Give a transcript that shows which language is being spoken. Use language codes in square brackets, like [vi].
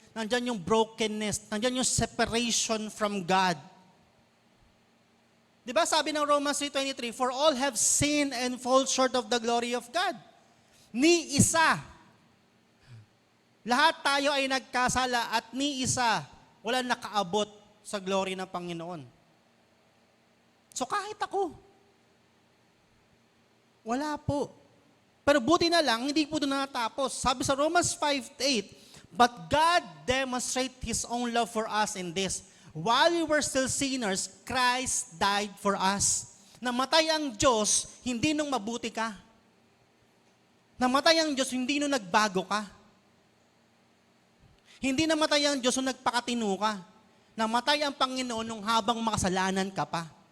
[tl] Nandyan yung brokenness. Nandyan yung [en] separation from God. [tl] Diba sabi ng [en] Romans 3:23, for all have sinned and fall short of the glory of God. [tl] Ni isa. Lahat tayo ay nagkasala at ni isa wala nakaabot sa glory ng Panginoon. So kahit ako, wala po. Pero buti na lang, hindi po doon natapos. Sabi sa Romans 5:8, [en] but God demonstrates His own love for us in this. While we were still sinners, Christ died for us. [tl] Namatay ang Diyos, hindi nung mabuti ka. Namatay ang Diyos, hindi nung nagbago ka. Hindi namatay ang Diyos nung nagpakatino ka. Namatay ang Panginoon nung habang makasalanan ka pa.